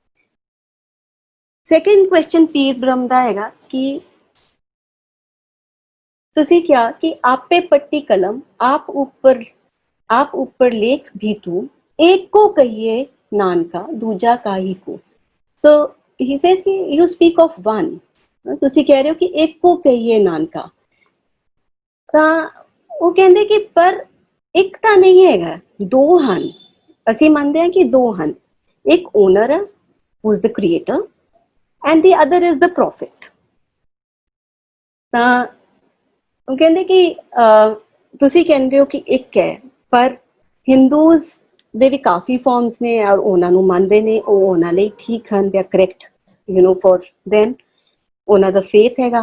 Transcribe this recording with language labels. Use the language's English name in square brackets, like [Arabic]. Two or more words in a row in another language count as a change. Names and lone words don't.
[Punjabi] ਸੈਕਿੰਡ ਕੁਐਸਚਨ ਪੀਰ ਬ੍ਰਹਮ ਦਾ ਹੈਗਾ ਕਿ ਤੁਸੀਂ ਕਿਹਾ ਕਿ ਆਪੇ ਪੱਟੀ ਕਲਮ ਆਪ ਉੱਪਰ ਲੇਖ ਵੀ ਤੂੰ, ਇੱਕ ਕੋ ਕਹੀਏ ਨਾਨਕਾ ਦੂਜਾ ਕਾਹੀ ਕੋ। [English] ਸੋ he says ਕਿ you speak of one, [Punjabi] ਤੁਸੀਂ ਕਹਿ ਰਹੇ ਹੋ ਕਿ ਇੱਕ ਕੋ ਕਹੀਏ ਨਾਨਕਾ। ਤਾਂ ਉਹ ਕਹਿੰਦੇ ਕਿ ਪਰ ਇੱਕ ਤਾਂ ਨਹੀਂ ਹੈਗਾ, ਦੋ ਹਨ। ਅਸੀਂ ਮੰਨਦੇ ਹਾਂ ਕਿ ਦੋ ਹਨ, ਇੱਕ ਓਨਰ ਹੈ [English] who is the creator and the other is the prophet। [Punjabi] ਤਾਂ ਉਹ ਕਹਿੰਦੇ ਕਿ ਤੁਸੀਂ ਕਹਿੰਦੇ ਹੋ ਕਿ ਇੱਕ ਹੈ, ਪਰ ਹਿੰਦੂਜ਼ ਦੇ ਵੀ ਕਾਫੀ ਫਾਰਮਸ ਨੇ ਔਰ ਉਹਨਾਂ ਨੂੰ ਮੰਨਦੇ ਨੇ, ਉਹ ਉਹਨਾਂ ਲਈ ਠੀਕ ਹਨ, [English] they are correct for them, [Punjabi] ਉਹਨਾਂ ਦਾ ਫੇਥ ਹੈਗਾ।